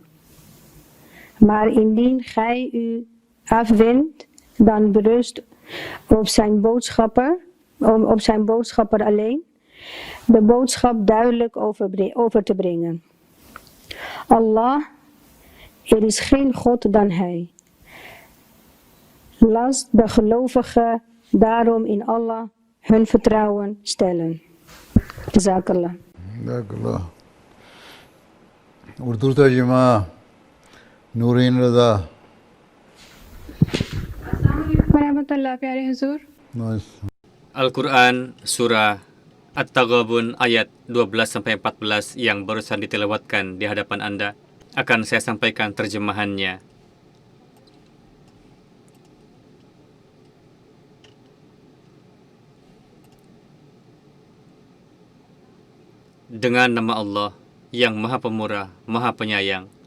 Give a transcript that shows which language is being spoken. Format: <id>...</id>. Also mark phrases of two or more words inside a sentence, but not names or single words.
<nl>Maar indien gij u afwendt, dan berust op zijn boodschapper alleen, de boodschap duidelijk over te brengen. Allah, er is geen God dan hij. Laat de gelovigen daarom in Allah hun vertrouwen stellen. Jazakallah. Jazakallah.</nl> <ur>Urdu tarjuma Nureen Raza. Warahmatullah, pyare Huzur.</ur> <id>Al-Quran Surah At-Taghabun ayat 12-14 yang barusan ditilawatkan di hadapan Anda akan saya sampaikan terjemahannya. Dengan nama Allah yang Maha Pemurah, Maha Penyayang.</id>